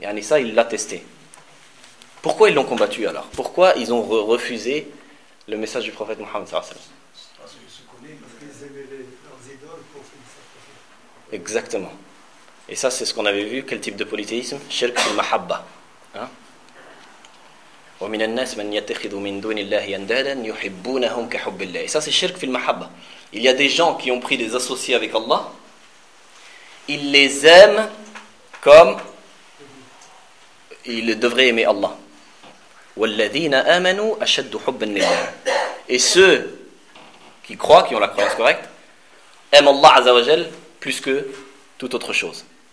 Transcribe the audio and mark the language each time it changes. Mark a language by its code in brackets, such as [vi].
[fr] Et Anissa, ils l'attestaient. Pourquoi ils l'ont combattu alors ? Pourquoi ils ont refusé le message du prophète Mohammed sallallahu alayhi wa sallam ? Parce qu'ils se connaissent, parce qu'ils aimaient leurs idoles pour finir. Exactement. Et ça, c'est ce qu'on avait vu. Quel type de polythéisme? [ar] Shirk fil mahabba. ومن الناس من يتخذ من دون الله أندادا يحبونهم كحب الله. [fr] Et ça, c'est shirk fil mahabba. Il y a des gens qui ont pris des associés avec Allah. Ils les aiment comme ils devraient aimer Allah. [ar] وَالَّذِينَ آمَنُوا أَشَدُّ حُبًّا لِلَّهِ. [fr] Et ceux qui croient, qui ont la croyance correcte, aiment Allah Azza wa Jal plus que toute autre chose.